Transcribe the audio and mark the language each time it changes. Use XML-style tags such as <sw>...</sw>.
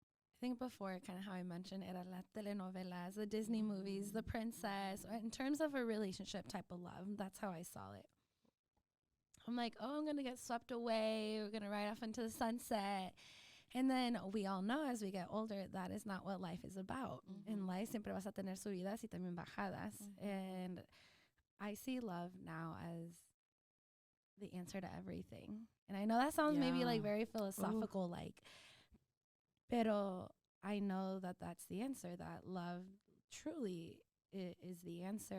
<en>I think before, kind of how I mentioned, era la telenovelas, the Disney movies, the princess. In terms of a relationship type of love, that's how I saw it. I'm like, oh, I'm going to get swept away. We're going to ride off into the sunset. And then we all know as we get older, that is not what life is about.</en> <es>In life, siempre vas a tener subidas y también bajadas.</es> <en>And I see love now as the answer to everything. And I know that sounds maybe like very philosophical, like, pero I know that that's the answer, that love truly is the answer.</en>